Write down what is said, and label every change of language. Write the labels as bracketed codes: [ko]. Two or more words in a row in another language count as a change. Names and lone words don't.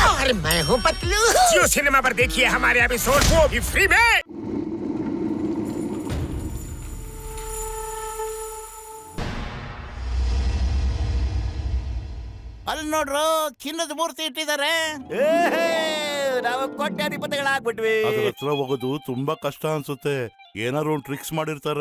[hi] अरे मैं हूँ पतलू। जियो सिनेमा पर देखिए हमारे एपिसोड, वो भी फ्री में। [kn] ಅಲ್ಲಿ ನೋಡ್ರು ಚಿನ್ನದ ಮೂರ್ತಿ ಇಟ್ಟಿದ್ದಾರೆ. ನಾವು ಕೋಟ್ಯಾಧಿಪತಿಗಳಾಗ್ಬಿಟ್ವಿ. ಅದ್ರ ಹತ್ರ ಹೋಗೋದು ತುಂಬಾ ಕಷ್ಟ ಅನ್ಸುತ್ತೆ. ಏನಾದ್ರು ಒಂದು ಟ್ರಿಕ್ಸ್ ಮಾಡಿರ್ತಾರೆ.